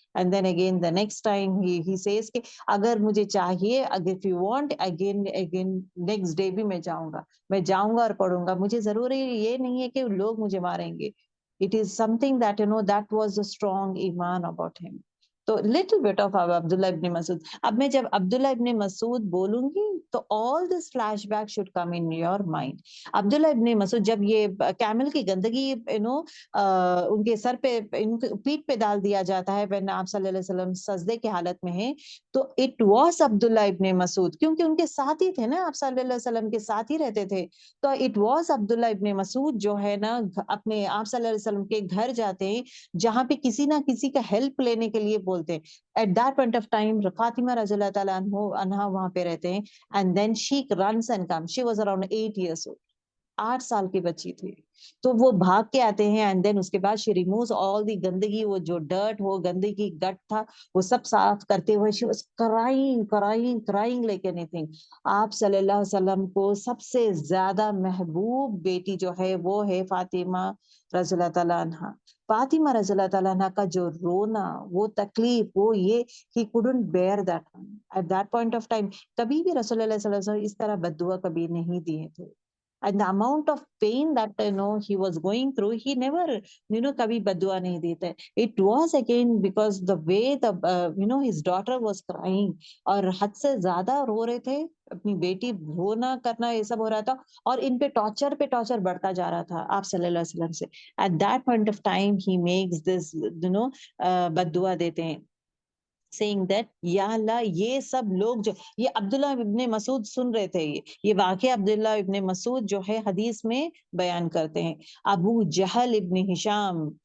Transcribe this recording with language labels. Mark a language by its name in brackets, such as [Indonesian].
[English] and then again the next time he says [Urdu] کہ اگر مجھے چاہیے, اگر [English] if you want again next day [Urdu] بھی میں جاؤں گا, میں جاؤں گا اور پڑھوں گا. مجھے ضروری یہ نہیں ہے کہ لوگ مجھے ماریں گے. [English] It is something that that was a strong iman about him. [Urdu] تو [English] little bit of [Urdu] عبداللہ ابن مسعود. اب میں جب عبداللہ ابن مسعود بولوں گی تو [English] all this flashback should come in your mind. [Urdu] عبداللہ ابن مسعود جب یہ کیمل کی گندگی ان کے سر پہ, پیٹھ پہ ڈال دیا جاتا ہے when آپ صلی اللہ علیہ وسلم سجدے کی حالت میں ہیں, تو [English] it was [Urdu] عبداللہ ابن مسعود, کیونکہ ان کے ساتھ ہی تھے نا, آپ صلی اللہ علیہ وسلم کے ساتھ ہی رہتے تھے. تو [English] it was [Urdu] عبداللہ ابن مسعود جو ہے نا اپنے آپ صلی اللہ علیہ وسلم کے گھر جاتے ہیں, جہاں پہ کسی نہ کسی کا ہیلپ لینے کے لیے بولتے ہیں. [English] At that point of time [Urdu] Fatima رضی اللہ تعالیٰ عنہا وہاں پہ رہتے ہیں. [English] And then she runs and comes. She was around 8 years old. [Urdu] 8 سال کی بچی تھی. تو وہ بھاگ کے آتے ہیں, [English] and then [Urdu] اس کے بعد [English] she removes all the [Urdu] گندگی, وہ جو ڈرٹ, وہ گندگی گٹ تھا, وہ سب صاف کرتے ہوئے [English] she was crying like anything. [Urdu] آپ صلی اللہ علیہ وسلم کو سب سے زیادہ محبوب بیٹی جو ہے وہ ہے فاطمہ رضی اللہ تعالیٰ عنہ. فاطمہ رضی اللہ تعالیٰ عنہ کا جو رونا, وہ تکلیف, وہ یہ [English] he couldn't bear that at that point of time. [Urdu] کبھی بھی رسول اللہ صلی اللہ علیہ وسلم اس طرح بد دعا کبھی نہیں دیے تھے. [English] And the amount of pain that he was going through, he never [Urdu] kabhi badua nahi deta. [English] It was again because the way the his daughter was crying, [Urdu] اور حد سے زیادہ رو رہے تھے, اپنی بیٹی رونا کرنا یہ سب ہو رہا تھا, اور ان پہ ٹارچر بڑھتا جا رہا تھا آپ صلی اللہ علیہ وسلم سے. [English] At that point of time [Urdu] he makes this بد دعا دیتے ہیں, [English] saying that [Urdu] یا اللہ یہ سب لوگ جو, یہ عبداللہ ابن مسعود سن رہے تھے, یہ واقعہ عبداللہ ابن مسعود جو ہے حدیث میں بیان کرتے ہیں. ابو جہل ابن ہشام